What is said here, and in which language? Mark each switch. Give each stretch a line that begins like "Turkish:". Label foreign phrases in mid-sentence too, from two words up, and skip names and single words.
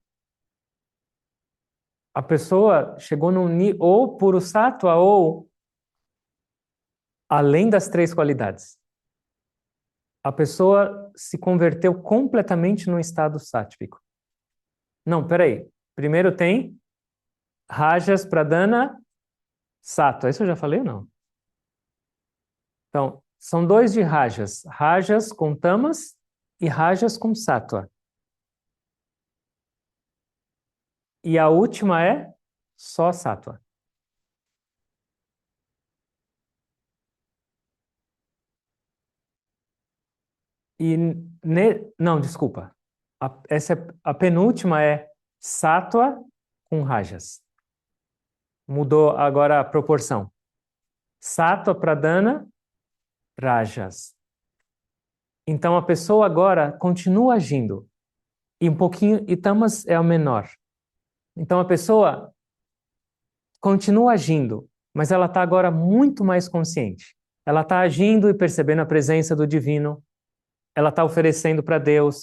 Portuguese: A pessoa chegou num nível ou puro sattva ou além das três qualidades. A pessoa se converteu completamente num estado sátvico. Não, peraí. Primeiro tem
Sanskrit: रजस्, प्रधान, सत्त्व.
Portuguese: Isso eu já falei ou não? Então, são dois de rajas. Rajas com tamas e rajas com sattva. E a última é só sattva. E não, desculpa. A penúltima é sattva com rajas. Mudou agora a proporção.
Sanskrit: सत्त्व, प्रधान, रजस्.
Portuguese: Então a pessoa agora continua agindo. E um pouquinho, e tamas é o menor. Então a pessoa continua agindo, mas ela está agora muito mais consciente. Ela está agindo e percebendo a presença do divino. Ela está oferecendo para Deus.